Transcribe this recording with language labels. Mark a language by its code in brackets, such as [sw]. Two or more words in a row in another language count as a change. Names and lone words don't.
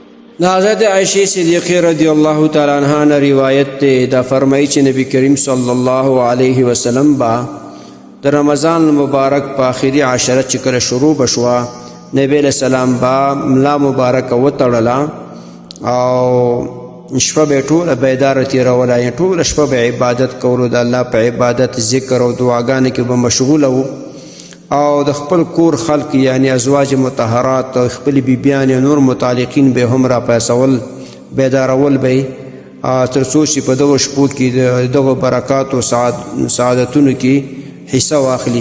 [ps] دا حضرت عائشہ صدیقہ [ar] رضی اللہ تعالی عنہ [ps] نے روایت تے دا فرمائی چې نبی کریم [ar] صلی الله علیه وسلم [ps] با د رمضان مبارک په آخري عشره چې کله شروع بشوا نبی علیہ السلام با ملا مبارک وتړله او شپه به ټوله بیداره تېروله، یعنې ټوله شپه به عبادت کولو، د الله په عبادت ذکر او دعاګانې کې به مشغوله وو او د خپل کور خلق یعنی ازواج مطهرات او خپل بیبیان نور متعلقین به هم را پاسول بیدارول به تر څو چې په دغه شپو کې دغه برکات او سعادتونو کې حصہ واخلي.